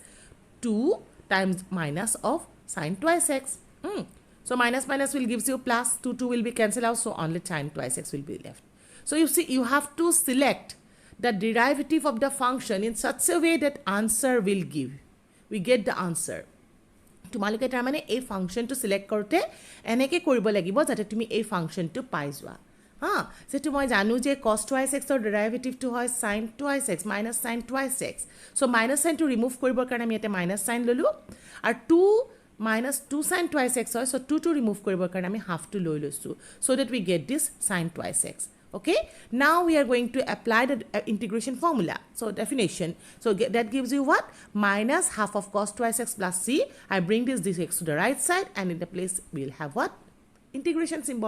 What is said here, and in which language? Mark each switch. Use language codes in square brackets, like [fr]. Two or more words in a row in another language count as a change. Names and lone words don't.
[en] 2 times minus of sin twice x. So minus minus will gives you plus, 2 will be cancelled out, so only sin twice x will be left. So you see, you have to select the derivative of the function in such a way that answer will give. We get the answer. [as] তোমালোকে তাৰমানে এই ফাংশনটো সিলেক্ট কৰোতে এনেকে কৰিব লাগিব যাতে তুমি এই ফাংশনটো পাই যোৱা। যেটো মই জানো যে [en] cos twice x [as] ৰ ডেৰিভেটিভটো হয় [en] sin twice x minus sin twice x. So minus sign to remove [as] কৰিবৰ কাৰণে আমি এটা [en] minus sign [as] ললো, আৰু 2 [en] minus 2 sin twice x [as] হয়, [en] so 2 to remove [as] কৰিবৰ কাৰণে আমি half to লৈ লৈছো, [en] so that we get this sin twice x. Okay, now we are going to apply the integration formula. So definition, so that gives you what? Minus half of cos twice x plus c. I bring this x to the right side, and in the place we will have what? Integration symbol.